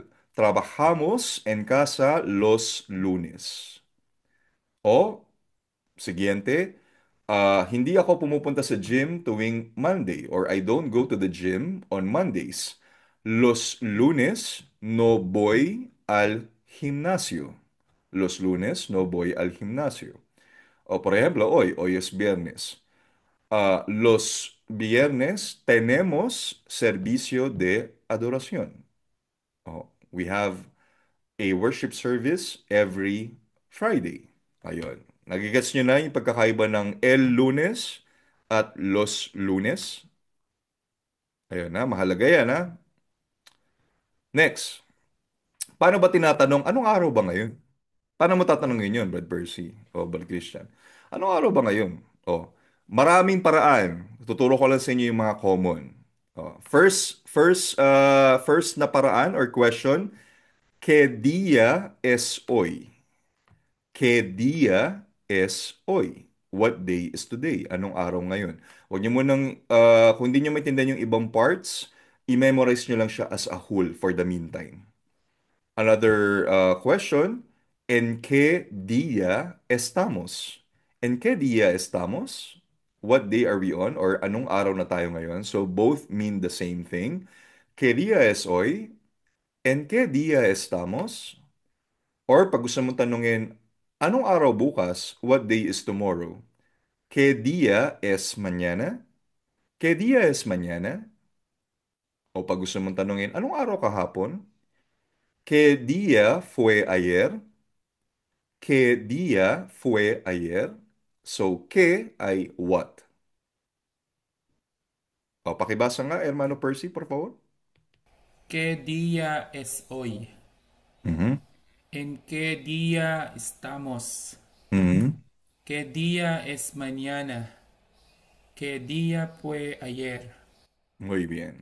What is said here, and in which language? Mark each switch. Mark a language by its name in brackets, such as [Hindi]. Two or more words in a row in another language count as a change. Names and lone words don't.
[Spanish] Trabajamos en casa los lunes. [Filipino] O, siguiente, hindi ako pumupunta sa gym tuwing Monday [English] or I don't go to the gym on Mondays. [Spanish] Los lunes no voy al gimnasio. Los lunes no voy al gimnasio. O por ejemplo, hoy es viernes. Los viernes tenemos servicio de adoración. [English] We have a worship service every Friday. [Filipino] Ayun. Nagigets nyo na yung pagkakaiba ng [Spanish] el lunes [Filipino] at [Spanish] los lunes? [Filipino] Ayun na, mahalaga yan ha. Next, paano ba tinatanong, anong araw ba ngayon? Paano mo tatanungin yun, Brad Percy o Brad Christian? Anong araw ba ngayon? Maraming paraan. Tuturo ko lang sa inyo yung mga common. First na paraan [English] or question, [Spanish] ¿qué día es hoy? ¿Qué día es hoy? [English] What day is today? [Filipino] Anong araw ngayon? Huwag niyo munang, kung hindi niyo maintindihan yung ibang parts, i-memorize niyo lang siya [English] as a whole for the meantime. Another question, [Spanish] ¿en qué día estamos? ¿En qué día estamos? [English] What day are we on? [Filipino] Or anong araw na tayo ngayon? [English] So both mean the same thing. [Spanish] ¿Qué día es hoy? ¿En qué día estamos? [Filipino] Or pag gusto mong tanungin, anong araw bukas? [English] What day is tomorrow? [Spanish] ¿Qué día es mañana? ¿Qué día es mañana? [Filipino] O pag gusto mong tanungin, anong araw kahapon? [Spanish] ¿Qué día fue ayer? ¿Qué día fue ayer? [English] So, [Spanish] ¿qué ay [English] what? [Filipino] O, pakibasa nga, [Spanish] Hermano Percy, por favor. ¿Qué día es hoy? Mhm. ¿En qué día estamos? Mhm. ¿Qué día es mañana? ¿Qué día fue ayer? Muy bien.